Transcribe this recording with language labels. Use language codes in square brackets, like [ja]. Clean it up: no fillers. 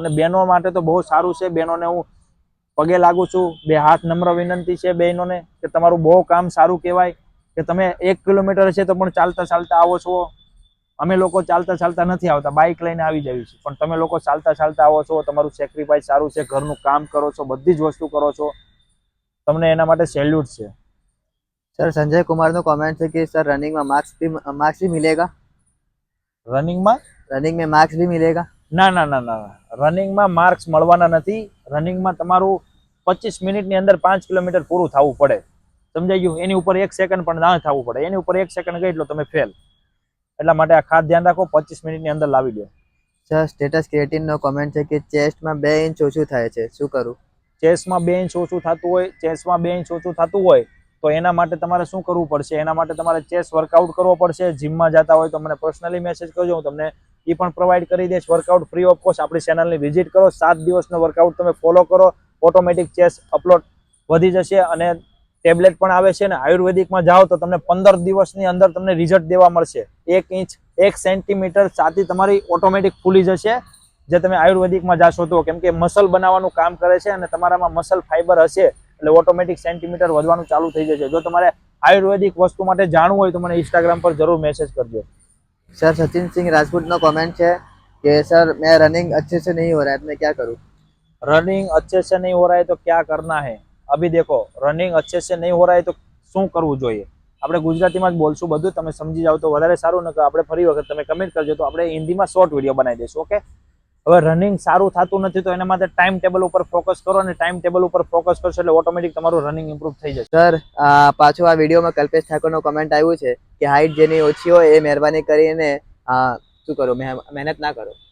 [gu] અને બહેનો માટે તો બહુ સારું છે. બહેનોને હું પગે લાગુ છું, 2 હાથ નમ્ર વિનંતી છે બહેનોને કે તમારું બહુ કામ સારું કહેવાય કે તમે 1 કિલોમીટર હશે તો પણ ચાલતા ચાલતા આવો છો. અમે લોકો ચાલતા ચાલતા નથી આવતા, બાઇક લઈને આવી જઈએ છીએ, પણ તમે લોકો ચાલતા ચાલતા આવો છો, તમારું સેક્રિફાઈસ સારું છે, ઘરનું કામ કરો છો, બધી જ વસ્તુ કરો છો, તમને એના માટે સેલ્યુટ છે. [hi] Sir Sanjay Kumar no comment है कि सर रनिंग में मार्क्स भी मिलेगा, [gu] રનિંગમાં [hi] रनिंग में मार्क्स भी मिलेगा? [gu] ના ના ના ના, રનિંગમાં માર્ક્સ મળવાના નથી. રનિંગમાં તમારું 25 મિનિટની અંદર 5 કિલોમીટર પૂરું થવું પડે, સમજાઈ ગયું? એની ઉપર 1 સેકન્ડ પણ ના થવું પડે, એની ઉપર 1 સેકન્ડ ગઈ એટલે તમે ફેલ. એટલા માટે આ ખાસ ધ્યાન રાખો, 25 મિનિટની અંદર લાવી દો. સર સ્ટેટસ ક્રિએટિન નો કમેન્ટ છે કે ચેસ્ટમાં 2 ઇંચ ઓછું થાય છે, શું કરું? ચેસ્ટમાં 2 ઇંચ ઓછું થતું હોય, ચેસ્ટમાં 2 ઇંચ ઓછું થતું હોય તો એના માટે તમારે શું કરવું પડશે? એના માટે તમારે ચેસ્ટ વર્કઆઉટ કરવો પડશે. જીમમાં જતા હોય તો મને પર્સનલી મેસેજ કરજો, હું તમને એ પણ પ્રોવાઈડ કરી દઈશ. Workout free of cost. આપણી ચેનલની વિઝિટ કરો, 7 દિવસનો વર્કઆઉટ તમે ફોલો કરો, ઓટોમેટિક ચેસ્ટ અપલોડ વધી જશે. અને ટેબ્લેટ પણ આવે છે, અને આયુર્વેદિકમાં જાઓ તો તમને 15 દિવસની અંદર તમને રિઝલ્ટ દેવા મળશે. 1 ઇંચ 1 સેન્ટીમીટર છાતી તમારી ઓટોમેટિક ફૂલી જશે, જે તમે આયુર્વેદિકમાં જાશો તો. કેમ કે મસલ બનાવવાનું કામ કરે છે, અને તમારામાં મસલ ફાઈબર હશે એટલે ઓટોમેટિક સેન્ટીમીટર વધવાનું ચાલુ થઈ જશે. જો તમારે આયુર્વેદિક વસ્તુ માટે જાણવું હોય તો મને ઇન્સ્ટાગ્રામ પર જરૂર મેસેજ કરજો. [hi] Sir Sachin Singh Rajput no comment है कि सर मैं रनिंग अच्छे से नहीं हो रहा है, मैं क्या करूँ? रनिंग अच्छे से नहीं हो रहा है तो क्या करना है? अभी देखो, रनिंग अच्छे से नहीं हो रहा है तो [gu] શું કરવું જોઈએ? આપણે ગુજરાતીમાં જ બોલશું બધું, તમે સમજી જાવ તો વધારે સારું. ને આપણે ફરી વખત તમે કમેન્ટ કરજો તો આપણે હિન્દીમાં શોર્ટ વિડીયો બનાવી દઈશું. ઓકે? હવે રનિંગ સારું થતું નથી તો એના માટે ટાઈમ ટેબલ ઉપર ફોકસ કરો, અને ટાઈમ ટેબલ ઉપર ફોકસ કરશો એટલે ઓટોમેટિક તમારું રનિંગ ઇમ્પ્રૂવ થઈ જશે. સર પાછું આ વિડીયોમાં કલ્પેશ ઠાકોરનો કમેન્ટ આવ્યું છે કે હાઈટ જેની ઓછી હોય એ મહેરબાની કરીને શું કરો, મહેનત ના કરો.